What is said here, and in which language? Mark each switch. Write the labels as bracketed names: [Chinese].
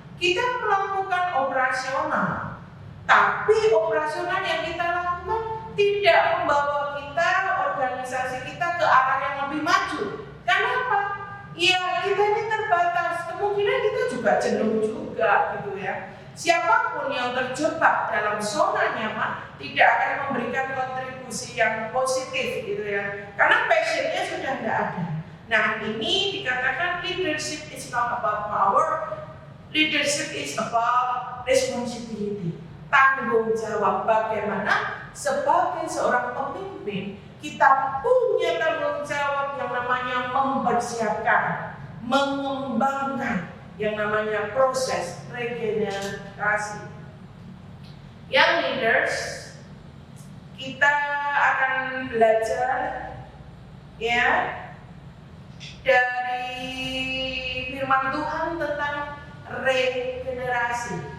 [Indonesian] Kita melakukan operasional, tapi operasional yang kita lakukan tidak membawa kita, organisasi kita ke arah yang lebih maju. Kenapa? Ya, kita ini terbatas, kemungkinan kita juga jenuh juga gitu ya. Siapapun yang terjebak dalam zona nyaman tidak akan memberikan kontribusi yang positif gitu ya, karena passionnya sudah tidak ada. Nah, ini dikatakan [English] leadership is not about power, leadership is about responsibility. [Indonesian] Tanggung jawab. Bagaimana sebagai seorang pemimpin kita punya tanggung jawab yang namanya mempersiapkan, mengembangkan yang namanya proses regenerasi. Young leaders, kita akan belajar ya dari firman Tuhan tentang regenerasi.